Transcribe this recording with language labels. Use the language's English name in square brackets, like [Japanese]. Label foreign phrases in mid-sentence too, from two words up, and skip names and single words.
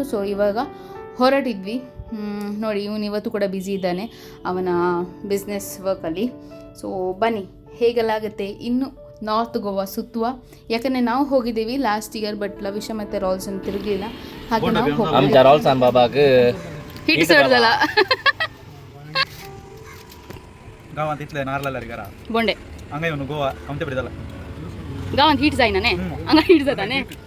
[Kannada] ಸೊ ಇವಾಗ ಹೊರಟಿದ್ವಿ. ನೋಡಿ, ಇವನು ಇವತ್ತು ಕೂಡ ಬ್ಯುಸಿ ಇದ್ದಾನೆ ಅವನ ಬಿಸ್ನೆಸ್ ವರ್ಕಲ್ಲಿ. ಸೊ ಬನ್ನಿ ಹೇಗೆಲ್ಲಾಗುತ್ತೆ ಇನ್ನು ನಾರ್ತ್ ಗೋವಾ ಸುತ್ತುವ. ಯಾಕಂದರೆ ನಾವು ಹೋಗಿದ್ದೀವಿ [English] last year, [Kannada] ಬಟ್ ಲವಿಷ ಮತ್ತು ರಾಲ್ಸನ್ ತಿರುಗಲಿಲ್ಲ. ಹಾಗೆ ನಾವು [Konkani] आमच्या रॉल्सन बाबाक [Kannada] ಹಿಟ್ ಸಡ್ದಲ್ಲ [Konkani] गावात इथले नारळाला घरा बोंडे हंगा येऊन गोवा आमच्या बिडदाला गावात हिट जायना हंगा हिट जाताने